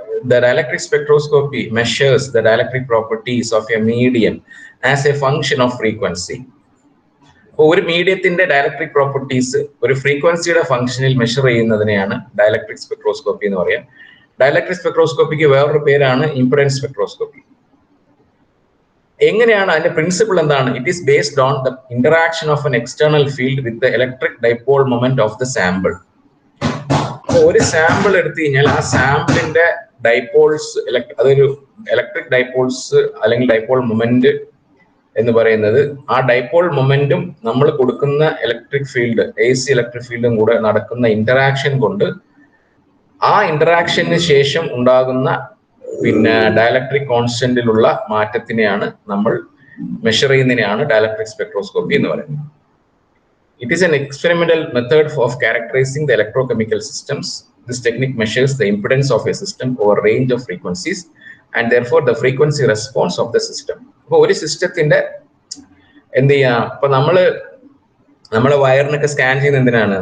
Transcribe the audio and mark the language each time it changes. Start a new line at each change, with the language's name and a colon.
English: The dielectric spectroscopy measures the dielectric properties of a medium as a function of frequency.
Malayalam: ഒരു മീഡിയത്തിന്റെ dielectric properties ഒരു ഫ്രീക്വൻസിയുടെ ഫംഗ്ഷനിൽ measure ചെയ്യുന്നതിനെയാണ് dielectric spectroscopy എന്ന് പറയാം. ഡയലക്ട്രിക് സ്പെക്ട്രോസ്കോപ്പിക്ക് വേറൊരു പേരാണ് ഇംപെഡൻസ് സ്പെക്ട്രോസ്കോപ്പി. എങ്ങനെയാണ് അതിന്റെ പ്രിൻസിപ്പിൾ എന്താണ്?
English: It is based on the interaction of an external field with the electric dipole moment of the sample.
Malayalam: ഒരു സാമ്പിൾ എടുത്തു കഴിഞ്ഞാൽ ആ സാമ്പിളിന്റെ ഡൈപോൾസ്, അതൊരു ഇലക്ട്രിക് ഡൈപോൾസ് അല്ലെങ്കിൽ ഡൈപോൾ മൊമെന്റ് എന്ന് പറയുന്നത് ആ ഡൈപോൾ മൊമെന്റും നമ്മൾ കൊടുക്കുന്ന ഇലക്ട്രിക് ഫീൽഡ് AC ഇലക്ട്രിക് ഫീൽഡും കൂടെ നടക്കുന്ന ഇന്ററാക്ഷൻ കൊണ്ട് ആ ഇന്ററാക്ഷന് ശേഷം ഉണ്ടാകുന്ന പിന്നെ ഡയലക്ട്രിക് കോൺസ്റ്റന്റിലുള്ള മാറ്റത്തിനെയാണ് നമ്മൾ മെഷർ ചെയ്യുന്നതിനെയാണ് ഡയലക്ട്രിക് സ്പെക്ട്രോസ്കോപ്പി എന്ന് പറയുന്നത്.
English: It is an experimental method of characterizing the electrochemical systems. This technique measures the impedance of a system over a range of frequencies and therefore the frequency response of the system.
Malayalam: അപ്പോൾ ഒരു സിസ്റ്റത്തിന്റെ എന്ത് ചെയ്യാം, ഇപ്പൊ നമ്മളെ വയറിനൊക്കെ scan ചെയ്യുന്ന എന്തിനാണ്?